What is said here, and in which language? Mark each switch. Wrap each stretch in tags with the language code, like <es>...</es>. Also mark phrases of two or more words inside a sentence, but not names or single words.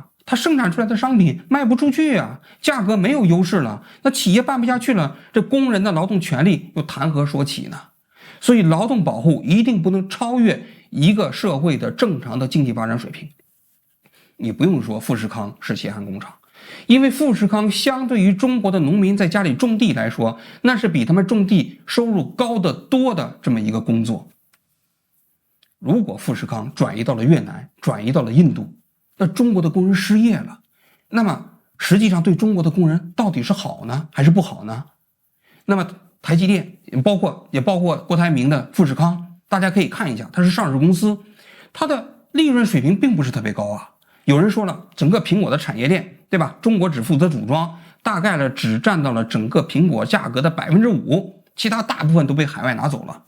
<zh>它生產出來的商品賣不出去啊，價格沒有優勢了，那企業辦不下去了，這工人的勞動權利又談何說起呢？所以勞動保護一定不能超越一個社會的正常的經濟發展水平。你不用說富士康是血汗工廠，因為富士康相對於中國的農民在家裡種地來說，那是比他們種地收入高得多的這麼一個工作。如果富士康轉移到了越南，轉移到了印度，那中國的工人失業了，那麼實際上對中國的工人到底是好呢，還是不好呢？那麼台積電也包括郭台銘的富士康，大家可以看一下，它是上市公司，它的利潤水平並不是特別高啊。有人說了，整個蘋果的產業鏈，對吧？中國只負責組裝， 大概呢只占到了整個蘋果價格的 5%， 其他大部分都被海外拿走了。</zh>